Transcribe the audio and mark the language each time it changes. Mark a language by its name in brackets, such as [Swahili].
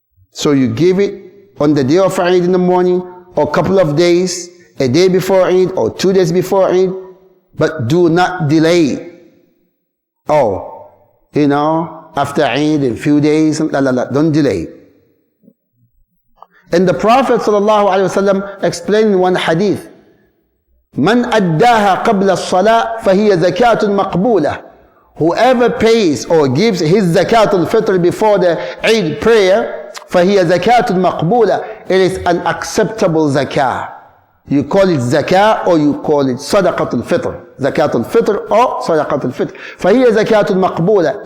[English] So you give it on the day of Eid in the morning, or a couple of days, a day before Eid, or 2 days before Eid, but do not delay. Oh, you know, after Eid in a few days, don't delay. And the Prophet ﷺ explained in one hadith, [Arabic] من أداها قبل الصلاة فهي زكاة مقبولة. [English] Whoever pays or gives his zakat al-fitr before the Eid prayer, [Arabic] فهي زكاة مقبولة. [English] It is an acceptable zakah. You call it zakah or you call it sadaqat al-fitr. Zakat al-fitr or sadaqat al-fitr. [Arabic] فهي زكاة مقبولة.